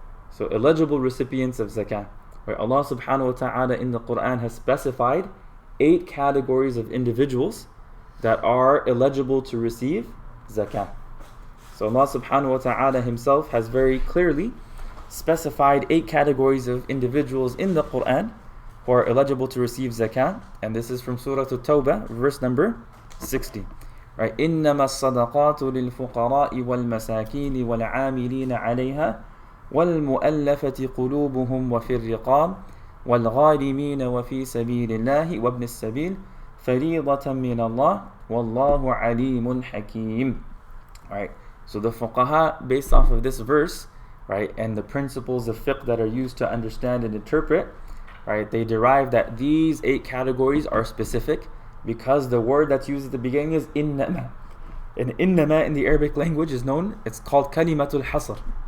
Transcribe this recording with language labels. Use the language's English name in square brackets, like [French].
[English] So eligible recipients of zakat. Right, Allah subhanahu wa ta'ala in the Quran has specified 8 categories of individuals that are eligible to receive zakat. So Allah subhanahu wa ta'ala himself has very clearly specified 8 categories of individuals in the Quran who are eligible to receive zakat, and this is from Surah At-Tawbah, verse number 60. Right? [Arabic] إنما الصدقات للفقراء والمساكين والعاملين عليها والمؤلفة قلوبهم وفي الرقاب والغارمين وفي سبيل الله وابن السبيل فريضة من الله والله عليم حكيم. [English] Right? So the fuqaha, based off of this verse, right, and the principles of fiqh that are used to understand and interpret, right, they derive that these 8 categories are specific because the word that's used at the beginning is innama. And innama in the Arabic language is known, it's called kalimatul hasr.